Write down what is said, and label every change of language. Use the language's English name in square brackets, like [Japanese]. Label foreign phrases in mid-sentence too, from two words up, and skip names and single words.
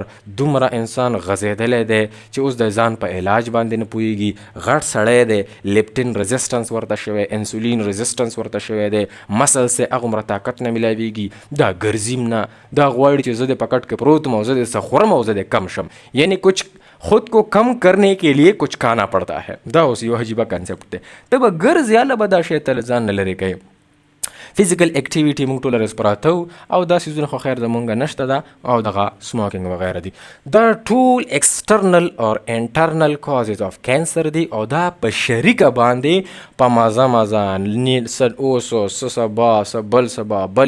[Pashto] دومره انسان غځېدلی دی چې اوس د ځان په علاج باندې نه پوهېږي، غټ سړی دی، [English] leptin resistance [Pashto] ورته شوی، [English] insulin resistance [Pashto] ورته شوی دی، مسلس یې هغومره طاقت نه میلاویږي، دا ګرځیم نه، دا غواړي چې زه د په کټ کې پروت م او زه د څه خورم او زه د کم شم، [Urdu] یعنی کچھ خود کو کم کرنے کے لیے کچھ کھانا پڑتا ہے. [Pashto] دا اوس یو عجیبه کنسپټ دی. ته به ګرځې، هله به دا شی ته له ځان نه لرې کوې. [English] physical activity [Pashto] موږ ټول ورځ پراته او دا سیزونه خو خیر زمونږ نشته ده او دغه سموکینګ وغیره دي. دا ټول ایکسټرنل او [English] internal causes of cancer [Pashto] دي او دا په شریکه باندې په مازه اوس سبا بل سبا بلې